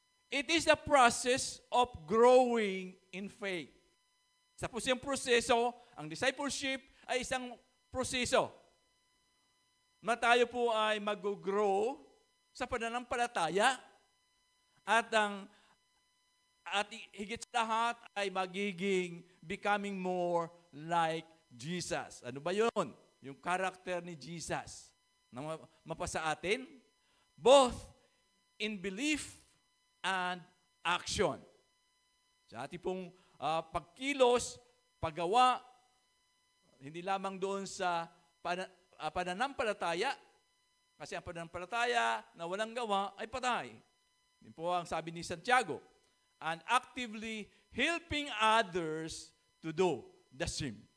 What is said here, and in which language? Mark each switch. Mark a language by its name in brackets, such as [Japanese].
[English] It is a process of growing in faith. [Filipino] Sa po siyang proseso, ang discipleship ay isang proseso na tayo po ay mag-grow sa pananampalataya at higit sa lahat ay magiging [English] becoming more like Jesus. [Filipino] Ano ba yun? Yung character ni Jesus na mapasa atin, [English] both in belief and action. [Filipino] Sa ating pong pagkilos, paggawa, hindi lamang doon sa pananampalataya, kasi ang pananampalataya na walang gawa ay patay. Yun po ang sabi ni Santiago. [English] And actively helping others to do the same.